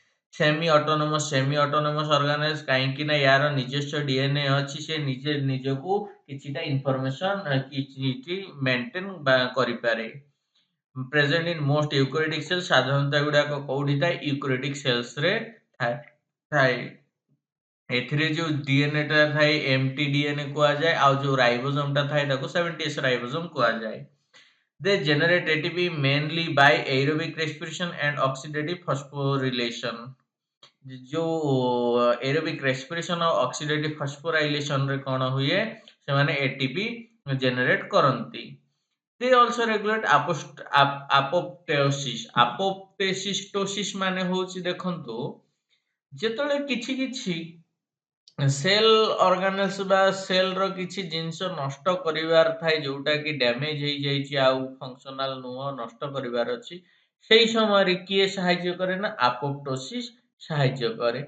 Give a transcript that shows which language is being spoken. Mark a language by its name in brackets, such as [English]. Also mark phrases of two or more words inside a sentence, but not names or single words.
[English] semi autonomous organelles, [Odia] କାହିଁକି ନା ୟାର ନିଜସ୍ୱ ଡିଏନ୍ଏ ଅଛି, ସେ ନିଜେ ନିଜକୁ କିଛିଟା ଇନଫର୍ମେସନ କିଛି ମେଣ୍ଟେନ କରିପାରେ। [English] present in most eukaryotic cells. [Odia] ସାଧାରଣତଃ ଏଗୁଡାକ କୋଉଠି ଥାଏ? [English] eukaryotic cellsରେ [Odia] ଥାଏ। ଏଥିରେ ଯୋଉ ଡିଏନ୍ଏଟା ଥାଏ [English] empty DNA [Odia] କୁହାଯାଏ, ଆଉ ଯୋଉ ରାଇବୋଜୋମଟା ଥାଏ ତାକୁ 70S ରାଇବୋଜୋମ କୁହାଯାଏ। [English] They generate ATP mainly by aerobic respiration and oxidative phosphorylation। [Odia] ଯୋଉ [English] aerobic respiration [Odia] ଆଉ [English] oxidative phosphorylationରେ [Odia] କ'ଣ ହୁଏ? ସେମାନେ [English] ATP generate [Odia] କରନ୍ତି। [English] They also regulate apoptosis। [Odia] ଆପୋପ୍ଟୋସିସ୍ ମାନେ ହେଉଛି, ଦେଖନ୍ତୁ, ଯେତେବେଳେ କିଛି କିଛି [English] cell organelles [Odia] ବା ସେଲ୍‌ର କିଛି ଜିନିଷ ନଷ୍ଟ କରିବାର ଥାଏ, ଯୋଉଟାକି ଡ୍ୟାମେଜ୍ ହେଇଯାଇଛି ଆଉ ଫଙ୍କସନାଲ ନୁହଁ, ନଷ୍ଟ କରିବାର ଅଛି। ସେଇ ସମୟରେ କିଏ ସାହାଯ୍ୟ କରେ? ନା ଆପୋପ୍ଟୋସିସ୍ ସାହାଯ୍ୟ କରେ।